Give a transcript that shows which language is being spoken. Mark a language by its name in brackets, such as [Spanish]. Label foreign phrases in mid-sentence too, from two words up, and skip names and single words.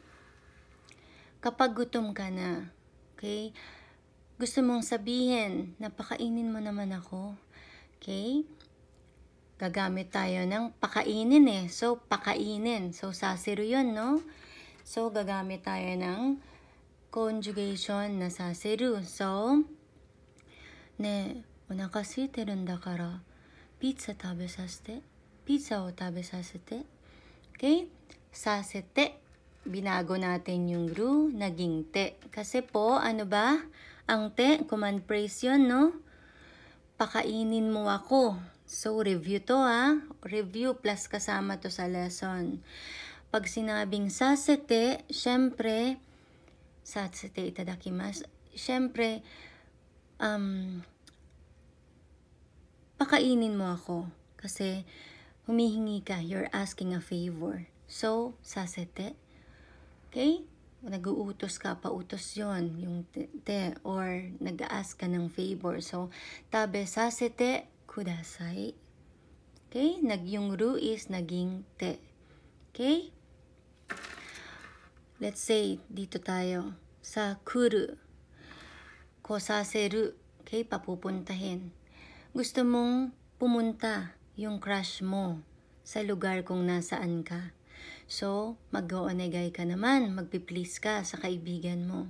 [Filipino] Kapag gutom ka na, okay? Gusto mong sabihin, napakainin mo naman ako. [English] Okay? [Filipino] Gagamit tayo ng pakainin So, pakainin. So, saseru yun, no? So, gagamit tayo ng conjugation na saseru. [Japanese] So, お腹空いてるんだから、ピザ食べさせて. ピザを食べさせて. [English] Okay? Sasete. [Filipino] Binago natin yung ru, naging te. Kasi po, ano ba? Ang te, [English] command phrase [Filipino] yun, no? Pakainin mo ako. So, review to Review plus kasama to sa lesson. Pag sinabing sasete, syempre, [Japanese] させていただきます. [Filipino] Syempre, pakainin mo ako. Kasi, humihingi ka. [English] You're asking a favor. So, [Japanese] sasete. Okay? [Filipino] Nag-uutos ka, pautos yon yung te, or nag-ask ka ng favor. [English] So, [Japanese] 食べさせてください. [English] Okay? [Filipino] Yung ru is naging te. Okay? [English] Let's say, [Filipino] dito tayo. [Japanese] Sa kuru. Kosaseru. Okay? [Filipino] Papupuntahin. Gusto mong pumunta yung crush mo sa lugar kung nasaan ka. So, mag-oonegay ka naman, magpi-please ka sa kaibigan mo.